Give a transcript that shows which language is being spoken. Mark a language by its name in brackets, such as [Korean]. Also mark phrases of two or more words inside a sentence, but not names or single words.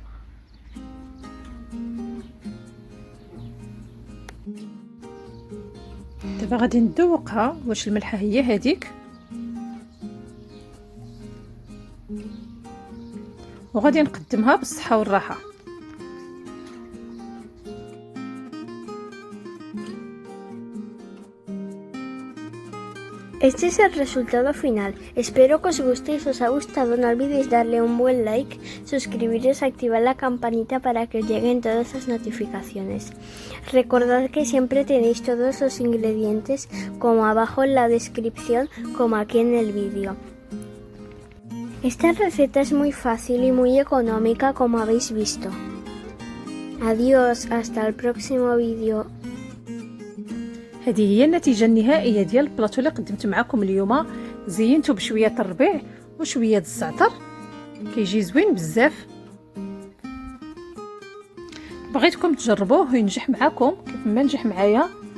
[Arabic] دابا غادي نذوقها واش الملحه هي هذيك، وغادي نقدمها بالصحه والراحه. [Spanish] Este es el resultado final. Espero que os guste y si os ha gustado no olvidéis darle un buen like, suscribiros y activar la campanita para que os lleguen todas las notificaciones. Recordad que siempre tenéis todos los ingredientes como abajo en la descripción como aquí en el vídeo. Esta receta es muy fácil y muy económica como habéis visto. Adiós, hasta el próximo vídeo. [Arabic] هذه هي النتيجه النهائيه ديال البلاطو اللي قدمت معكم اليوم. زينته بشويه الربيع وشويه الزعتر، كيجي زوين بزاف. بغيتكم تجربوه وينجح معكم كيف ما نجح معايا.